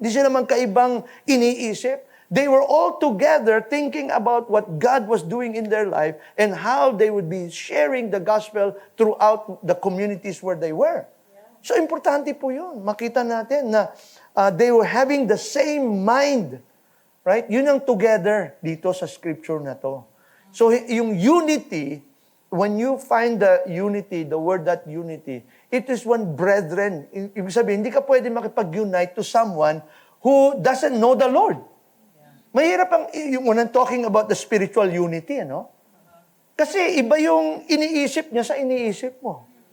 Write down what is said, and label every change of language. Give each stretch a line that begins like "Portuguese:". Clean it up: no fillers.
Filipino: Hindi sila magkaibang iniisip.
English: They were all together thinking about what God was doing in their life and how they would be sharing the gospel throughout the communities where they were.
Filipino: So, importante po yun. Makita natin na
English: they were having the same mind. Right?
Filipino: Yun ang together dito sa scripture na to.
English: So, yung unity, when you find the unity, the word that unity, it is one brethren.
Filipino: Ibig sabihin, hindi ka pwede makipag-unite
English: to someone who doesn't know the Lord.
Filipino: Mahirap
English: when I'm talking about the spiritual unity,
Filipino: Kasi iba yung iniisip niya sa iniisip mo.